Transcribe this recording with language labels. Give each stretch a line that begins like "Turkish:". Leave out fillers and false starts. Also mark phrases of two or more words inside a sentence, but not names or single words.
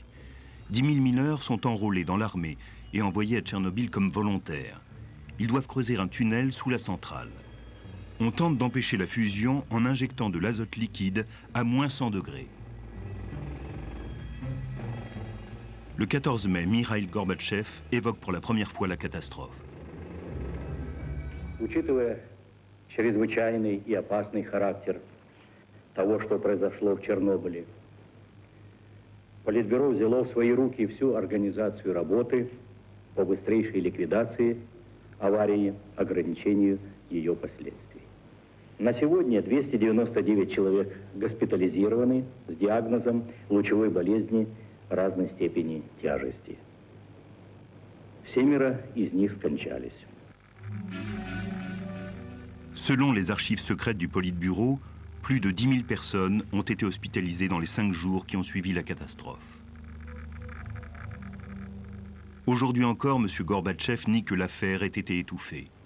French: 10 000 mineurs sont enrôlés dans l'armée et envoyés à Tchernobyl comme volontaires. Ils doivent creuser un tunnel sous la centrale. On tente d'empêcher la fusion en injectant de l'azote liquide à moins 100 degrés. Le 14 mai, Mikhaïl Gorbatchev évoque pour la première fois la catastrophe.
Russian: Учитывая чрезвычайный и опасный характер того, что произошло в Чернобыле, Политбюро взяло в свои руки всю организацию работы по быстрейшей ликвидации аварии, ограничению ее последствий. На сегодня 299 человек госпитализированы с диагнозом лучевой болезни разной степени тяжести. 7 из них скончались.
French: Selon les archives secrètes du Politburo, plus de 10 000 personnes ont été hospitalisées dans les 5 jours qui ont suivi la catastrophe. Aujourd'hui encore, M. Gorbatchev nie que l'affaire ait été étouffée.